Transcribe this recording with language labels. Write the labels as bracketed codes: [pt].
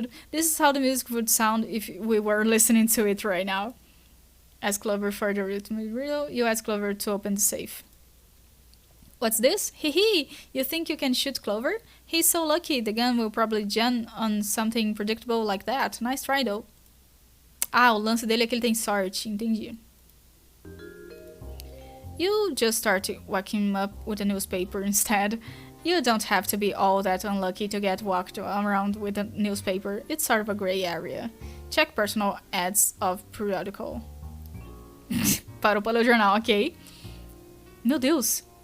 [en] This is how the music would sound if we were listening to it right now. Ask Clover for the rhythm. You ask Clover to open the safe. What's this? Hee hee! You think you can shoot Clover? He's so lucky, the gun will probably jam on something predictable like that. Nice try, though. [pt] Ah, o lance dele é que ele tem sorte, entendi. [en] You just start whacking him up with a newspaper instead. You don't have to be all that unlucky to get walked around with a newspaper. It's sort of a gray area. Check personal ads of periodical. [pt] Parou para o jornal, ok. Meu Deus.